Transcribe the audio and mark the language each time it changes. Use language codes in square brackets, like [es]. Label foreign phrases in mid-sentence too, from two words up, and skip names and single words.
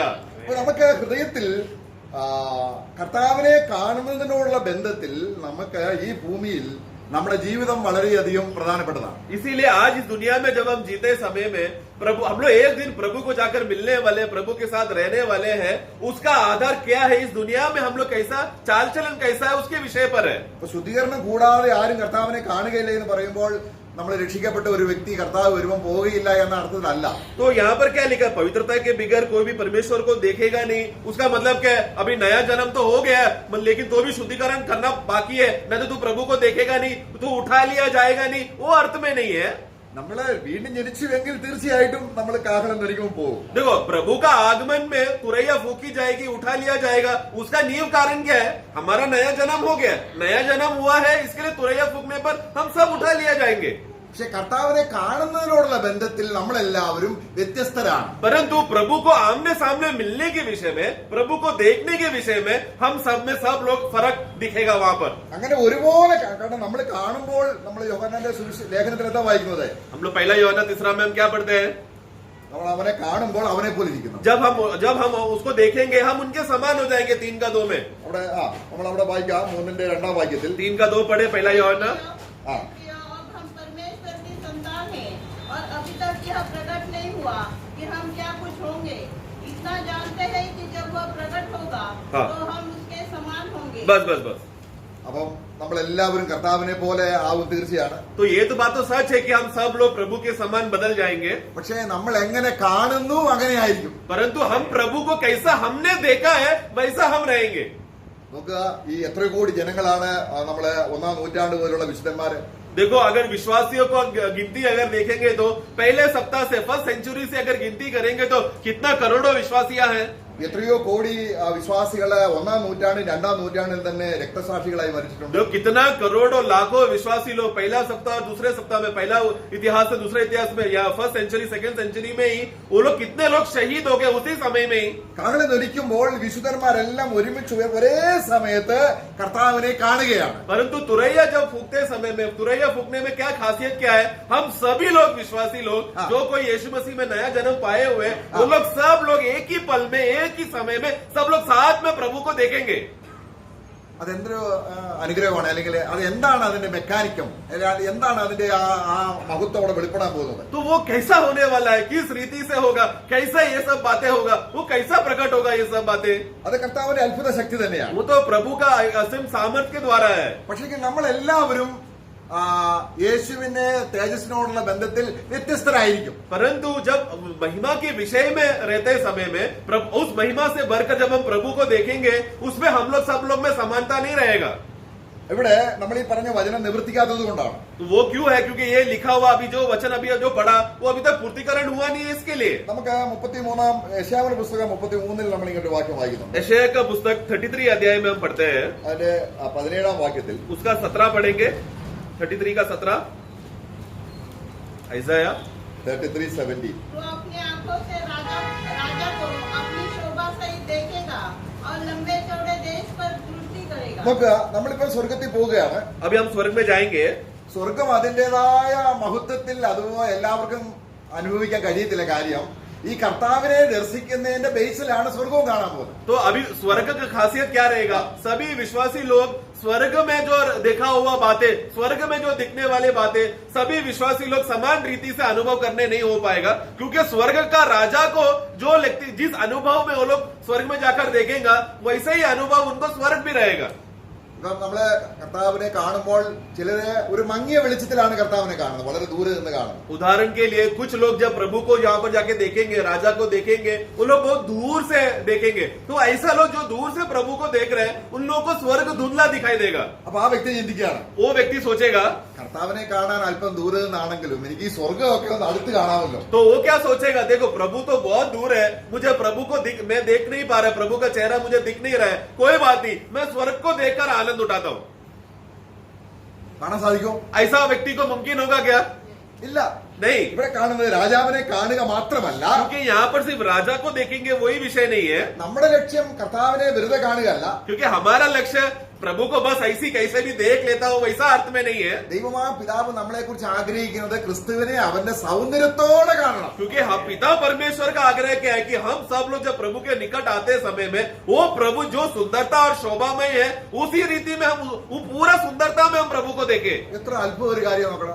[ml] അപ്പോൾ നമുക്ക് ഹൃദയത്തിൽ കർത്താവിനെ കാണുന്നതിനോടുള്ള ബന്ധത്തിൽ നമുക്ക് ഈ ഭൂമിയിൽ നമ്മുടെ ജീവിതം വളരെയധികം പ്രധാനപ്പെട്ടതാണ്. [hi] इसीलिए आज इस दुनिया में जब हम जीते समय में प्रभु, हम लोग एक दिन प्रभु को जाकर मिलने वाले, प्रभु के साथ रहने वाले हैं, उसका आधार क्या है, इस दुनिया में हम लोग कैसा चाल चलन कैसा है उसके विषय पर है। [ml] അപ്പൊ ശുദ്ധീകരണം കൂടാതെ ആരും കർത്താവിനെ കാണുകയില്ല എന്ന് പറയുമ്പോൾ നമ്മൾ രക്ഷിക്കപ്പെട്ട ഒരു വ്യക്തി കർത്താവ് വരുമ്പോൾ പോവുകയില്ല എന്ന അർത്ഥത്തിലല്ല. [hi] तो यहाँ पर क्या लिखा, पवित्रता के बिगैर कोई भी परमेश्वर को देखेगा नहीं। उसका मतलब क्या है, अभी नया जन्म तो हो गया लेकिन तो भी शुद्धिकरण करना बाकी है, नहीं तो तू प्रभु को देखेगा नहीं, तू उठा लिया जाएगा नहीं, वो अर्थ में नहीं है। [ml] നമ്മള് വീണ്ടും ജനിച്ചുവെങ്കിൽ തീർച്ചയായിട്ടും നമ്മൾ കാഹളം ധരിക്കുമ്പോൾ പോകും. [hi] देखो प्रभु का आगमन में तुरैया फूकी जाएगी, उठा लिया जाएगा। उसका नियम कारण क्या है, हमारा नया जन्म हो गया, नया जन्म हुआ है, इसके लिए तुरैया फूकने पर हम सब उठा लिया जाएंगे। [ml] പക്ഷെ കർത്താവിനെ കാണുന്നതിനോടുള്ള ബന്ധത്തിൽ നമ്മളെല്ലാവരും വ്യത്യസ്തരാണ്. [hi] परंतु प्रभु को आमने सामने मिलने के विषय में, प्रभु को देखने के विषय में हम सब में सब लोग फर्क दिखेगा वहां पर। [ml] അങ്ങനെ ഒരുപോലെ കാരണം നമ്മൾ കാണുമ്പോൾ നമ്മൾ യോഹന്നാന്റെ ലേഖനത്തിൽ എന്താ വായിക്കുന്നത്? [hi] हम लोग पहला यूहन्ना 3 में हम क्या पढ़ते हैं, [ml] നമ്മൾ അവനെ കാണുമ്പോൾ അവനെ പോലെ ഇരിക്കുന്നു. [hi] जब हम उसको देखेंगे हम उनके समान हो जाएंगे। 3:2 में [ml] അവിടെ നമ്മൾ അവിടെ വായിക്കാം 3:2 വാക്യത്തിൽ [hi] 3:2 पढ़े पहला यूहन्ना। हाँ। अब हम परमेश्वर की संतान हैं और अभी तक यह प्रकट नहीं हुआ कि हम क्या कुछ होंगे। इतना जानते हैं कि जब वह प्रकट होगा हाँ। तो हम उसके समान होंगे। बस बस बस, [ml] അപ്പം നമ്മളെല്ലാവരും കർത്താവിനെ പോലെ ആവും തീർച്ചയാണ്. [hi] तो ये तो बात तो सच है कि हम सब लोग प्रभु के समान बदल जाएंगे, [ml] പക്ഷേ നമ്മൾ എങ്ങനെ കാണുന്നു അങ്ങനെയായിരിക്കും. [hi] परंतु हम प्रभु को कैसा हमने देखा है वैसा हम रहेंगे। [ml] നോക്കുക, ഈ എത്ര കോടി ജനങ്ങളാണ് നമ്മളെ 1-ാം നൂറ്റാണ്ട് പോലുള്ള വിശുദ്ധന്മാര്. [hi] देखो अगर विश्वासियों को गिनती अगर देखेंगे तो पहले सप्ताह से, [en] first century [hi] से अगर गिनती करेंगे तो कितना करोड़ों विश्वासियां हैं। [ml] എത്രയോ കോടി വിശ്വാസികള് 1-ാം നൂറ്റാണ്ടിൽ 2-ാം നൂറ്റാണ്ടിൽ തന്നെ രക്തസാക്ഷികളായി മരിച്ചിട്ടുണ്ട്. [hi] जो कितना करोड़ों लाखों विश्वासी लोग पहला सप्ताह और दूसरे सप्ताह में, पहला इतिहास से दूसरे इतिहास में, या [en] first century second century [hi] में ही वो लोग कितने लोग शहीद हो गए उसी समय में ही। [ml] കാഹളം ധരിക്കുമ്പോൾ വിശുദ്ധന്മാരെല്ലാം ഒരുമിച്ച് ഒരേ സമയത്ത് കർത്താവിനെ കാണുകയാണ്. [hi] परंतु तुरैया जब फूकते समय में, तुरैया फूकने में क्या खासियत क्या है, हम सभी लोग विश्वासी लोग जो कोई यीशु मसीह में नया जन्म पाए हुए, वो लोग सब लोग एक ही पल में, एक ही समय में सब लोग साथ में प्रभु को देखेंगे। [ml] അതെന്തൊരു അനുഗ്രഹമാണ്, അല്ലെങ്കിൽ അത് എന്താണ് അതിന്റെ മെക്കാനിക്കം, എന്താണ് അതിന്റെ ആ മഹത്വം അവിടെ വെളിപ്പെടാൻ പോകുന്നത്? [hi] तो वो कैसा होने वाला है, किस रीति से होगा, कैसा ये सब बातें होगा, वो कैसा प्रकट होगा ये सब बातें? [ml] അത് കർത്താവിന്റെ അത്ഭുത ശക്തി തന്നെയാണ്. [hi] वो तो प्रभु का असीम सामर्थ्य के द्वारा है. [ml] പക്ഷേ നമ്മളെല്ലാവരും യേശുവിന്റെ തേജസ്സിനോടുള്ള ബന്ധത്തിൽ വ്യത്യസ്തരായിരിക്കും. [hi] परंतु जब महिमा के विषय में रहते समय में उस महिमा से बढ़कर जब हम प्रभु को देखेंगे, उसमें हम लोग सब लोग में समानता नहीं रहेगा. [ml] ഇവിടെ നമ്മൾ ഈ പറഞ്ഞ വചനം നിവർത്തിക്കാത്തത് കൊണ്ടാണ്. [hi] तो वो क्यों है? क्योंकि ये लिखा हुआ अभी जो वचन अभी जो पढ़ा वो अभी तक पूर्तिकरण हुआ नहीं है. इसके लिए [ml] നമുക്ക് 33 യെശയ്യാവിന്റെ പുസ്തകം 33 നമ്മൾ ഇങ്ങോട്ട് വാക്യം വായിക്കുന്നുണ്ട്. [hi] यशायाह का पुस्तक 33 अध्याय में हम पढ़ते हैं. [ml] അതിന്റെ 17 വാക്യത്തിൽ [hi] उसका 17 पढ़ेंगे. 33 का 17 यशायाह 33:17 तो अपनी आंखों से राजा को अपनी शोभा सहित देखेगा और लंबे चौड़े देश पर वृद्धि करेगा. [ml] നോക്കുക, നമ്മളിപ്പോൾ സ്വർഗത്തിൽ പോവുകയാണ്. [hi] अभी हम स्वर्ग में जाएंगे. [ml] സ്വർഗം അതിന്റേതായ മഹത്വത്തിൽ അത് എല്ലാവർക്കും അനുഭവിക്കാൻ കഴിയത്തില്ല. കാര്യം ഈ കർത്താവിനെ ദർശിക്കുന്നതിന്റെ ബേസിലാണ് സ്വർഗവും കാണാൻ പോകുന്നത്. [hi] तो अभी स्वर्ग का खासियत क्या रहेगा? सभी विश्वासी लोग स्वर्ग में जो देखा हुआ बातें, स्वर्ग में जो दिखने वाली बातें, सभी विश्वासी लोग समान रीति से अनुभव करने नहीं हो पाएगा, क्योंकि स्वर्ग का राजा को जो जिस अनुभव में वो लोग स्वर्ग में जाकर देखेगा, वैसे ही अनुभव उनको स्वर्ग भी रहेगा. [ml] നമ്മള് കർത്താവിനെ കാണുമ്പോൾ ചിലര് ഒരു മങ്ങിയ വെളിച്ചത്തിലാണ് കർത്താവിനെ കാണുന്നത്, വളരെ ദൂരെ നിന്ന് കാണുന്നത്. [hi] उदाहरण के लिए कुछ लोग जब प्रभु को यहाँ पर जाके देखेंगे, राजा को देखेंगे, वो लोग बहुत दूर से देखेंगे. तो ऐसा लोग जो दूर से प्रभु को देख रहे हैं, उन लोगों को स्वर्ग धुंधला दिखाई देगा. [ml] അപ്പൊ ആ വ്യക്തി ചിന്തിക്കുകയാണ്, [hi] वो व्यक्ति सोचेगा, [ml] കർത്താവിനെ കാണാൻ അല്പം ദൂരെ നിന്നാണെങ്കിലും എനിക്ക് ഈ സ്വർഗമൊക്കെ ഒന്ന് അടുത്ത് കാണാമല്ലോ. [hi] तो वो क्या सोचेगा? देखो प्रभु तो बहुत दूर है, मुझे प्रभु को मैं देख नहीं पा रहा, प्रभु का चेहरा मुझे दिख नहीं रहा है, कोई बात नहीं, मैं स्वर्ग को देखकर आनंद उठाता हूँ. [ml] കാണാൻ സാധിക്കും? [hi] ऐसा व्यक्ति को मुमकिन होगा क्या? [ml] ഇല്ല. [hi] नहीं, [ml] ഇവിടെ കാണുന്നത് രാജാവിനെ കാണുക മാത്രമല്ല, [hi] क्योंकि यहाँ पर सिर्फ राजा को देखेंगे वही विषय नहीं है. [ml] നമ്മുടെ ലക്ഷ്യം കർത്താവിനെ വെറുതെ കാണുകയല്ല. [hi] क्योंकि हमारा लक्ष्य प्रभु को बस ऐसी कैसे भी देख लेता हो वैसा अर्थ में नहीं है. [ml] ദൈവമായ പിതാവ് നമ്മളെ കുറിച്ച് ആഗ്രഹിക്കുന്നത് ക്രിസ്തുവിനെ അവന്റെ സൗന്ദര്യത്തോടെ കാണണം. [hi] क्योंकि हम पिता परमेश्वर का आग्रह क्या है कि हम सब लोग जब प्रभु के निकट आते समय में वो प्रभु जो सुंदरता और शोभामय है, उसी रीति में हम वो पूरा सुंदरता में हम प्रभु को देखें. [ml] എത്ര അത്ഭുത ഒരു കാര്യം നോക്കണം,